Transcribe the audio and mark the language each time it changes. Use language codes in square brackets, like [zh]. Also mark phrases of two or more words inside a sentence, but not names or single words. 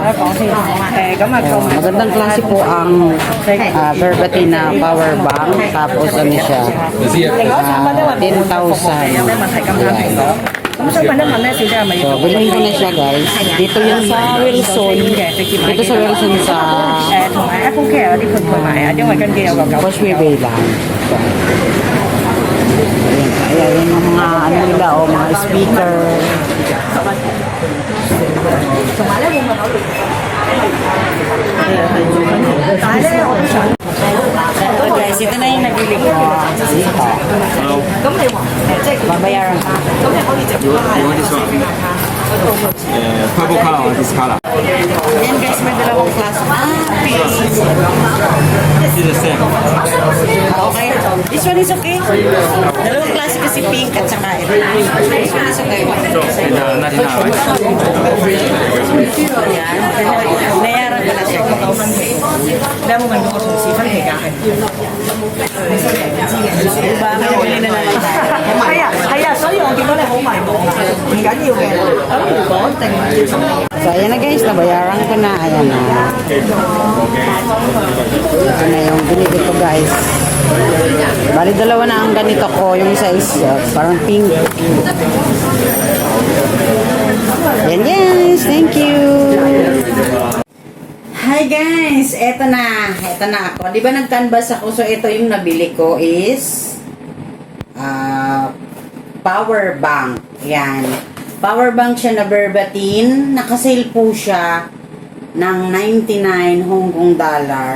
[tl] Magandang klase po ang verbatim na [en] power bank. [tl] Tapos ano siya? 10,000. So, bilhin ko na siya guys. Dito yun sa Wilson. Dito sa Wilson sa [yue] 同埋 Apple Care 嗰啲佢配埋啊，因為跟機有個9 [tl] Causeway Bay lang. So, ayan yung mga ano nila o mga speaker. Ito guys, ito na yung nabili ko. Babayaran ka. [en] You want this one? Purple color or this color? [tl] Ayan guys, may dalawang klase. Pink. [en] It's the same. Okay. This one is okay. [tl] Dalawang klase kasi pink at saka ito. [en] This one is okay. And not enough, right? [tl] Ayan. Nayaran ko na siya guys. [yue] 你有冇問過我同事分期價係？ [tl] Diba? Kaya bili na lang. [yue] 係啊係啊，所以我見到你好迷茫啊，唔緊要嘅。咁如果定要心理 [tl] So, ayan na guys. Nabayaran ko na. Ayan na. Ito na yung binili ko guys. Bali dalawa na ang ganito ko. Yung isa is parang pink. Ayan guys. [en] Thank you. Hi guys! [tl] Eto na. Eto na ako. Di ba nag-canvas ako? So, ito yung nabili ko is [en] power bank. [tl] Yan. [en] Power bank [tl] siya na verbatim. Nakasale po siya ng 99 Hong Kong dollar.